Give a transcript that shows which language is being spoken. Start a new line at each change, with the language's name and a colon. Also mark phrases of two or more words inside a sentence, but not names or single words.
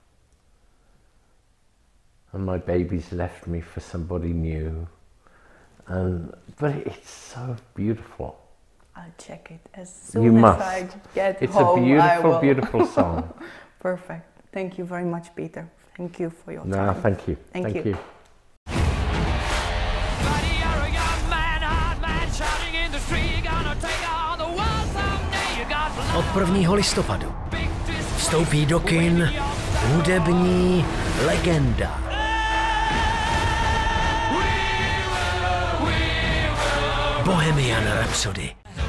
English: And my baby's left me for somebody new. But it's so beautiful. I'll check it as soon as I get home. It's a beautiful, beautiful song. Perfect. Thank you very much, Peter. Thank you for your time. No, thank you. Thank you.
Czech: Od 1. listopadu vstoupí do kin hudební legenda. Bohemian Rhapsody.